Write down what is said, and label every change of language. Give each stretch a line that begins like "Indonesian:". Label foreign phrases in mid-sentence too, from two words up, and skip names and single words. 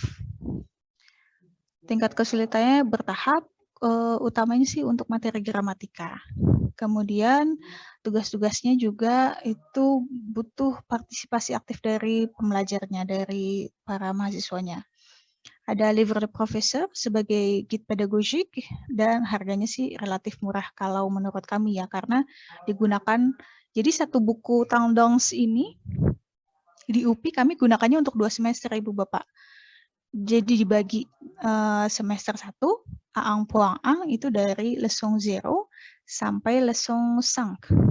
Indonesian: Tingkat kesulitannya bertahap, utamanya sih untuk materi gramatika. Kemudian tugas-tugasnya juga itu butuh partisipasi aktif dari pembelajarnya, dari para mahasiswanya. Ada
French: livre de professeur
Indonesian: sebagai guide pedagogik dan harganya sih relatif murah kalau menurut kami ya, karena digunakan, jadi satu buku Tendance ini di UPI kami gunakannya untuk 2 semester Ibu Bapak. Jadi dibagi semester 1, Aang Puang Ang itu dari leçon 0 sampai leçon 5.